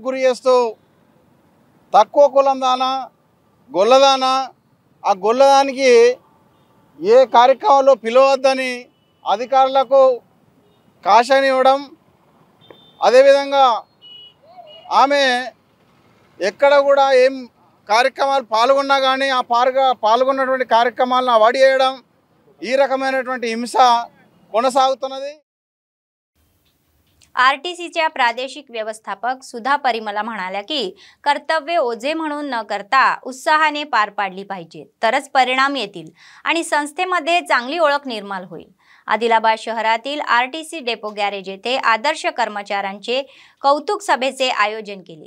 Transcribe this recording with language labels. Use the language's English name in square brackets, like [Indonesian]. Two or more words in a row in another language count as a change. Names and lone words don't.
[Telugu] గురి చేస్తూ తక్కువ కులం దానా గొల్లదానా ఆ గొల్లదానికి ఏ కార్యక్రమంలో పిలవద్దని అధికారులకు కాషాయం ఇవ్వడం, అదేవిధంగా ఆమె ఎక్కడ కూడా ఏం కార్యక్రమాలు పాల్గొన్నా కానీ ఆ పాల్గొన్నటువంటి కార్యక్రమాలను అవాయిడ్ చేయడం, ఈ రకమైనటువంటి హింస కొనసాగుతున్నది। [Marathi] आरटीसीच्या प्रादेशिक व्यवस्थापक सुधा परिमला म्हणाल्या की कर्तव्य ओझे म्हणून न करता उत्साहाने पार पाडली पाहिजे, तरच परिणाम येतील आणि संस्थेमध्ये चांगली ओळख निर्माण होईल। आदिलाबाद शहरातील आरटीसी डेपो गॅरेज येथे आदर्श कर्मचाऱ्यांचे कौतुक सभेचे आयोजन केले।